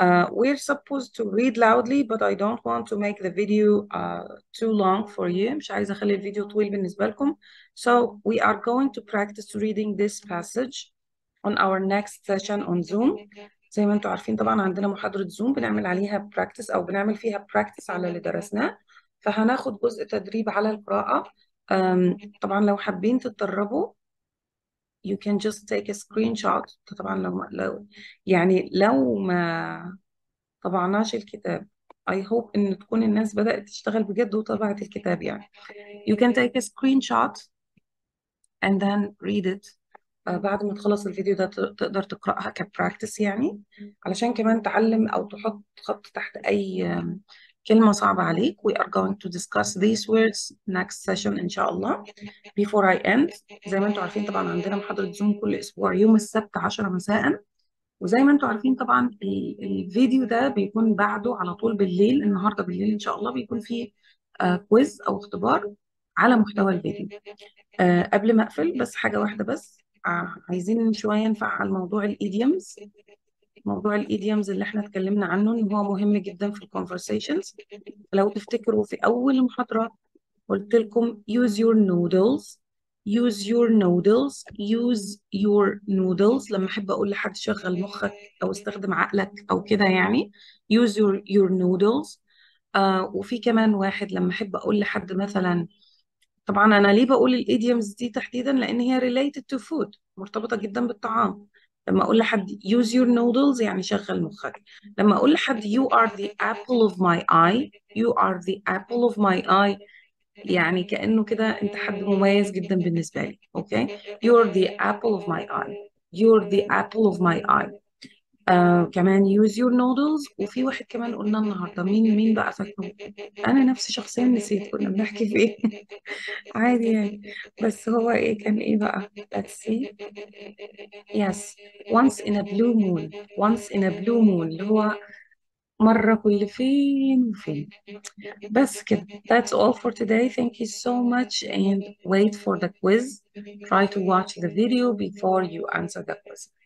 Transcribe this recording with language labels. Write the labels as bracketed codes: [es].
[en] We're supposed to read loudly, but I don't want to make the video too long for you. [ar] مش عايزة أخلي الفيديو طويل بالنسبة لكم. [en] So we are going to practice reading this passage on our next session on Zoom. [ar] زي ما انتم عارفين طبعا عندنا محاضرة زوم بنعمل عليها practice أو بنعمل فيها practice على اللي درسناه. فهناخد جزء تدريب على القراءة. طبعا لو حابين تتدربوا [en] you can just take a screenshot. [ar] طبعا لو ما طبعناش الكتاب. [en] I hope [ar] إن تكون الناس بدأت تشتغل بجد وطبعت الكتاب يعني. [en] You can take a screenshot and then read it. [ar] بعد ما تخلص الفيديو ده تقدر تقرأها كبراكتس يعني، علشان كمان تعلم أو تحط خط تحت أي كلمة صعبة عليك. [en] We are going to discuss these words next session إن شاء الله. Before I end، [ar] زي ما انتم عارفين طبعا عندنا محاضرة زوم كل أسبوع يوم السبت 10 مساء، وزي ما انتم عارفين طبعا الفيديو ده بيكون بعده على طول بالليل، النهارده بالليل ان شاء الله بيكون فيه كويز او اختبار على محتوى الفيديو. قبل ما اقفل بس حاجه واحده بس، عايزين شويه نفعل موضوع الايديومز. موضوع الايديومز اللي احنا اتكلمنا عنه ان هو مهم جدا في الكونفرسيشنز. لو تفتكروا في اول محاضره قلت لكم [en] use your noodles، [ar] use your noodles، use your noodles لما احب اقول لحد شغل مخك او استخدم عقلك او كده يعني use your noodles. وفي كمان واحد لما احب اقول لحد مثلا، طبعا انا ليه بقول الايديومز دي تحديدا لان هي [en] related to food، [ar] مرتبطة جدا بالطعام. لما اقول لحد use your noodles يعني شغل مخك. لما اقول لحد [en] you are the apple of my eye، [ar] you are the apple of my eye يعني كأنه كده انت حد مميز جدا بالنسبة لي. [en] Okay, you're the apple of my eye، you're the apple of my eye. [ar] كمان [en] use your noodles. [ar] وفي واحد كمان قلنا النهارده، مين بقى فاكره؟ انا نفسي شخصيا نسيت كنا بنحكي في ايه. عادي يعني، بس هو ايه كان ايه بقى؟ [en] let's see. yes، once in a blue moon، once in a blue moon [ar] اللي هو مرة كل فين وفين. بس كده. [en] That's all for today. Thank you so much and wait for the quiz. Try to watch the video before you answer the quiz.